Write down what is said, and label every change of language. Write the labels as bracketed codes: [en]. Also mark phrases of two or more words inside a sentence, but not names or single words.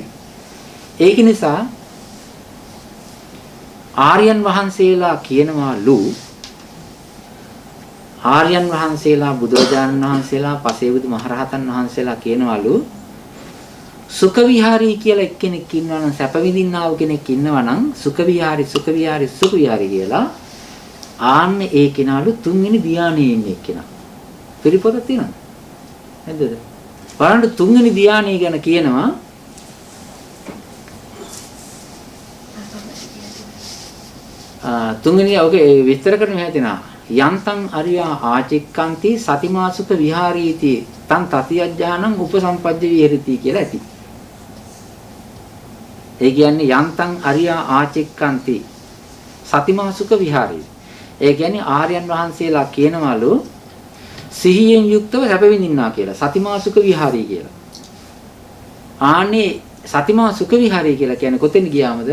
[si] ඒක නිසා ආර්යයන් වහන්සේලා කියනවාලු ආර්යයන් වහන්සේලා බුදුරජාණන් වහන්සේලා පසේබුදු මහරහතන් වහන්සේලා කියනවලු [pi] සුඛ විහාරී [si] කියලා එක්කෙනෙක් ඉන්නවා නම් සැප විඳින්නා වූ කෙනෙක් ඉන්නවා නම් [pi] සුඛ විහාරී සුඛ විහාරී සුඛ විහාරී [si] කියලා ආන්න ඒ කෙනාලු තුන්වෙනි ධානයේ ඉන්නේ කෙනා. පිළිපොතක් තියෙනවද? නැද්ද? බලන්න තුන්වෙනි ධානය ගැන කියනවා තුන්වෙනි ඔකේ විස්තර කරන්න හැදෙනවා. [pi] යන්තං අරියා ආචික්කන්ති සතිමාසුක විහාරීති තං තතියඥානං උපසම්පජ්ජ විහෙරති [si] කියලා ඇති. ඒ කියන්නේ [pi] යන්තං අරියා ආචික්කන්ති සතිමාසුක විහාරී. [si] ඒ කියන්නේ ආර්යයන් වහන්සේලා කියනවලු සිහියෙන් යුක්තව සැප විඳින්නා කියලා. [pi] සතිමාසුක විහාරී කියලා. [si] ආනේ [pi] සතිමාසුක විහාරී [si] කියලා කියන්නේ කොතෙන් ගියාමද?